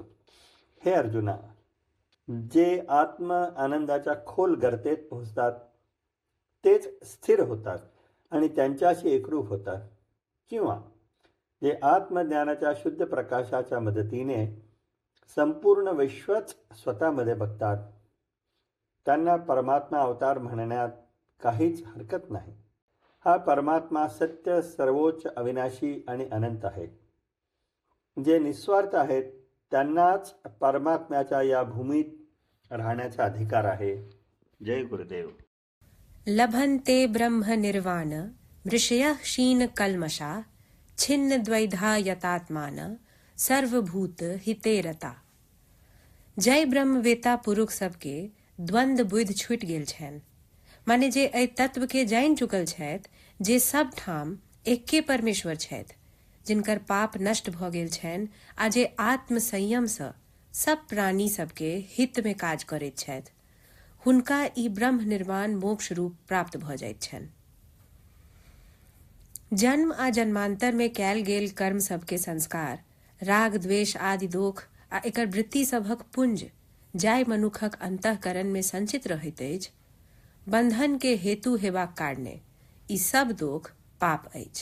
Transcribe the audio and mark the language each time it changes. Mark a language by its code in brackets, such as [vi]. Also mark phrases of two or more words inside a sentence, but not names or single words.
[mr] हे अर्जुना, जे आत्म आनंदाच्या खोल गर्तेत पोहोचतात तेच स्थिर होतात आणि त्यांच्याशी एकरूप होतात, किंवा जे आत्मज्ञानाच्या शुद्ध प्रकाशाच्या मदतीने संपूर्ण विश्वच स्वतःमध्ये बघतात, त्यांना परमात्मा अवतार म्हणण्यात काहीच हरकत नाही. हा परमात्मा सत्य, सर्वोच्च, अविनाशी आणि अनंत आहे. जे निस्वार्थ आहेत त्यांनाच परमात्म्याच्या या भूमीत राहण्याचा अधिकार आहे. जय गुरुदेव. [sa] लभन्ते ब्रह्म निर्वाण मृषयः क्षीण कल्मषा छिन्न द्वैधा यतात्मान सर्वभूत हिते रता. [mai] जय ब्रह्मवेता पुरुष सबके द्वंद्व बुद्धि छूट गेल छनि, माने जे एहि तत्व के जानि चुकल छथि जे सब ठाम एके परमेश्वर छथि, जिनकर पाप नष्ट भ गेल छनि आ जे आत्म संयम सँ सब प्राणी सबके हित में काज करैत छथि, हुनका ई ब्रह्म निर्वाण मोक्ष रूप प्राप्त भ जाइत छनि. जन्म आ जन्मांतर में कयल गेल कर्म सबके संस्कार, राग द्वेष आदि दोख आ एकर वृत्ति सभक पुंज जाय मनुखक अंतःकरण में संचित रहैत अछि, बंधन के हेतु हेबाक कारणे ई सब दोख पाप अछि.